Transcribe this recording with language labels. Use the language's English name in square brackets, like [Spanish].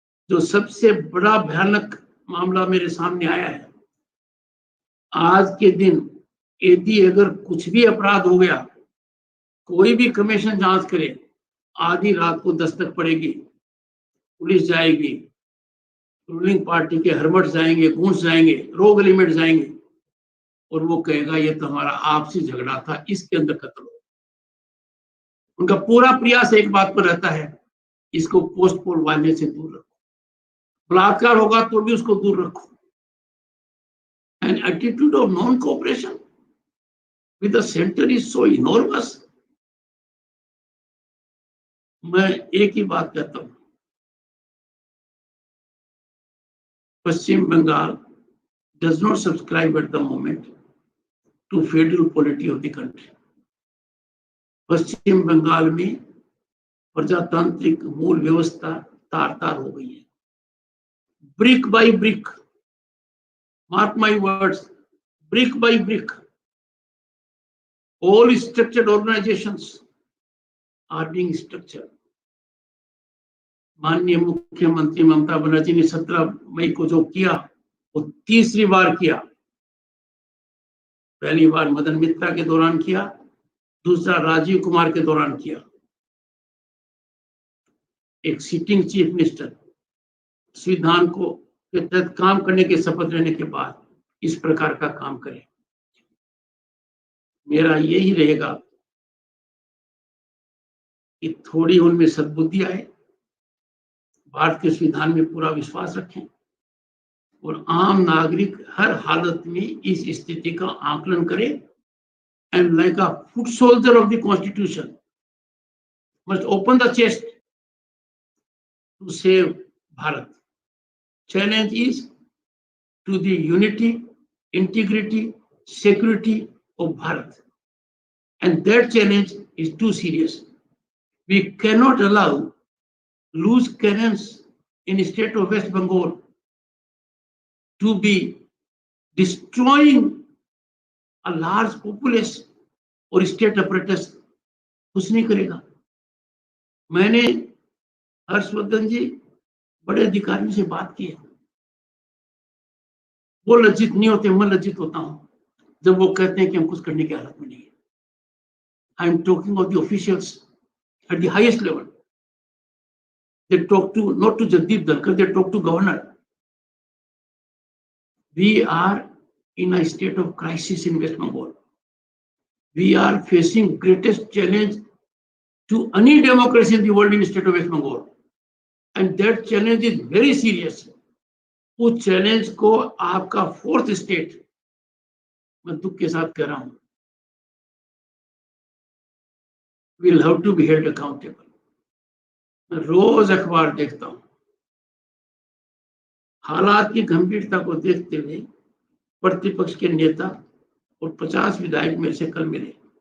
[Hindi] जो सबसे बड़ा भयानक मामला मेरे सामने आया है, आज के दिन यदि अगर कुछ भी अपराध हो गया, कोई भी कमीशन जांच करे, आधी रात को दस्तक पड़ेगी, पुलिस जाएगी, रूलिंग पार्टी के हरमट जाएंगे, गुंड्स जाएंगे, रोग एलिमेंट जाएंगे और वो कहेगा ये तो हमारा आपसी झगड़ा था, इसके अंदर कत्ल हो। उनका पूरा प्रयास एक बात पर रहता है, इसको पोस्ट पोल वायलेंस से दूर रखो। बलात्कार होगा तो भी उसको दूर रखो। [English] An attitude of non-cooperation with the center is so enormous. [Hindi] मैं एक ही बात कहता हूं, [English] Paschim Bangal does not subscribe at the moment to federal polity of the country. [Hindi] पश्चिम बंगाल में प्रजातांत्रिक मूल व्यवस्था तार-तार हो गई है। [English] Brick by brick, mark my words, brick by brick, all structured organizations are being structured. [Hindi] माननीय मुख्यमंत्री ममता बनर्जी ने 17 मई को जो किया वो तीसरी बार किया। पहली बार मदन मित्रा के दौरान किया, दूसरा राजीव कुमार के दौरान किया। एक सिटिंग चीफ मिनिस्टर संविधान को के तहत काम करने के शपथ लेने के बाद इस प्रकार का काम करे। मेरा यही रहेगा कि थोड़ी उनमें सद्बुद्धि आए, भारत के संविधान में पूरा विश्वास रखें और आम नागरिक हर हालत में इस स्थिति का आकलन करे [English] And like a foot soldier of the constitution must open the chest to save Bharat. Challenge is to the unity, integrity, security of Bharat, and that challenge is too serious. We cannot allow loose cannons in the state of West Bengal to be destroying a large populace और state apparatus [Hindi] कुछ नहीं करेगा। मैंने हर्षवर्धन जी बड़े अधिकारियों से बात की है। वो लज्जित नहीं होते, मैं लज्जित होता हूं जब वो कहते हैं कि हम कुछ करने की हालत में नहीं है। [English] I am talking of the officials at the highest level. They talk to not to Jagdeep Dhankhar, they talk to governor. We are in a state of crisis in West Bengal. We are facing greatest challenge to any democracy in the world in the state of West Bengal, and that challenge is very serious. [Hindi] उस challenge को आपका fourth state, मैं दुख के साथ कह रहा हूं, [English] will have to be held accountable. [Hindi] मैं रोज अखबार देखता हूं, हालात की गंभीरता को देखते हुए प्रतिपक्ष के नेता और 50 विधायक मेरे से कल मिले।